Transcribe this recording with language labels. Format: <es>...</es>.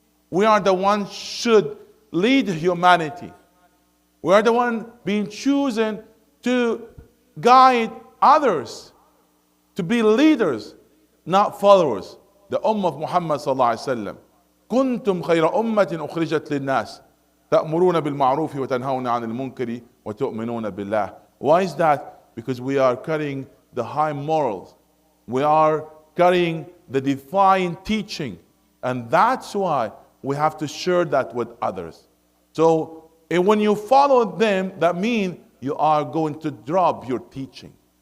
<en>We are the ones should lead humanity. We are the one being chosen to guide others, to be leaders, not followers. The Ummah of Muhammad sallallahu alaihi wasallam.</en> <ar>كنتم خير أمة أخرجت للناس تأمرون بالمعروف وتنهون عن المنكر وتؤمنون بالله.</ar> <en>Why is that? Because we are carrying the high morals. We are carrying the divine teaching. And that's why we have to share that with others. So when you follow them, that means you are going to drop your teaching.</en>